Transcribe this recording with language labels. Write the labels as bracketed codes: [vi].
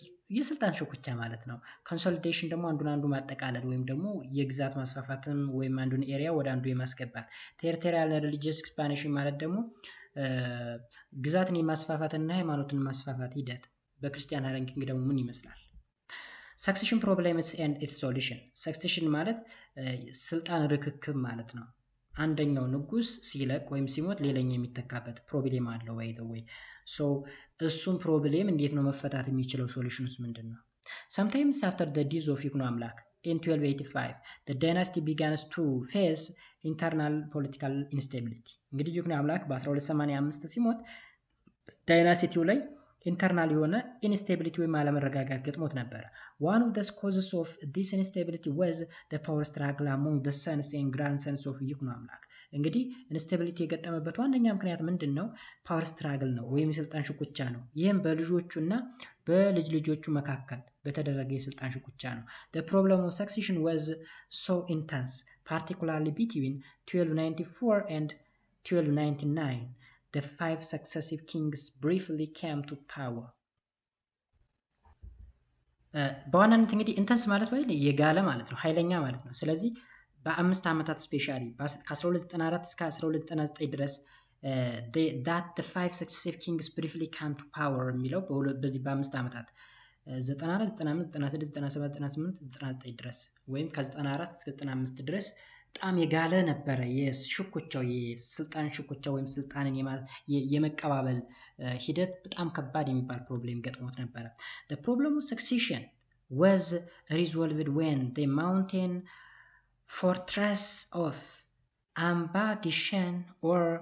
[am] የስልጣን ሽኩቻ ማለት ነው። ኮንሶሊዴሽን ደግሞ አንዱ ማጠቃለል ወይም ደግሞ የግዛት ማስፋፋትም ወይም አንዱን ኤሪያ ወደ አንዱ የማስገባት። ቴሪቶሪያል ሪሊጂየስ ኤክስፓንሽን ማለት ደግሞ ግዛትን የማስፋፋትና ሃይማኖትን ማስፋፋት ሂደት በክርስቲያን ሃይላንድ ኪንግደም ምን ይመስላል? ሰክሴሽን ፕሮብሌምስ ኤንድ ኢትስ ሶሉሽን። ሰክሴሽን ማለት ስልጣን ርክክብ ማለት ነው። አንደኛው ንጉስ ሲለቅ ወይም ሲሞት ሌላኛው የሚተካበት ፕሮብሌም አለው ወይ ሶ እሱም ፕሮብሌም እንዴት ነው መፈታት የሚችለው? ሶሉሽንስ ምንድን ነው? [en] sometimes after the death of ይኩኖ አምላክ in 1285 the dynasty begins to face internal political instability። [am] እንግዲህ ይኩኖ አምላክ በ1285 ሲሞት ዳይናስቲው ላይ ኢንተርናል የሆነ ኢንስቴቢሊቲ ወይም አለመረጋጋት ገጥሞት ነበር። [en] one of the causes of this instability was the power struggle among the sons and grandsons of ይኩኖ አምላክ። [am] እንግዲህ ኢንስቴቢሊቲ የገጠመበት ዋነኛ ምክንያት ምንድን ነው? ፓወር ስትራግል ነው ወይም የስልጣን ሽኩቻ ነው። ይህም በልጆቹና በልጅ ልጆቹ መካከል በተደረገ የስልጣን ሽኩቻ ነው። [en] the problem of succession was so intense particularly between 1294 and 1299. The 5 successive kings briefly came to power. [am] በዋናነት እንግዲህ ኢንተንስ ማለት ወይ የጋለ ማለት ነው፣ ኃይለኛ ማለት ነው። ስለዚህ በአምስት ዓመታት ስፔሻሊ ከ1294 እስከ 1299 ድረስ [en] that the 5 successive kings briefly came to power [am] የሚለው በዚህ በአምስት ዓመታት 94 95 96 97 98 99 ድረስ ወይም ከ94 እስከ 95 ድረስ በጣም የጋለ ነበረ የሽኩቻው የስልጣን ሽኩቻው ወይም ስልጣንን የመቀባበል ሂደት በጣም ከባድ የሚባል ፕሮብሌም ገጥሞት ነበረ። [en] the problem of succession was resolved when the mountain fortress of Amba Gishen or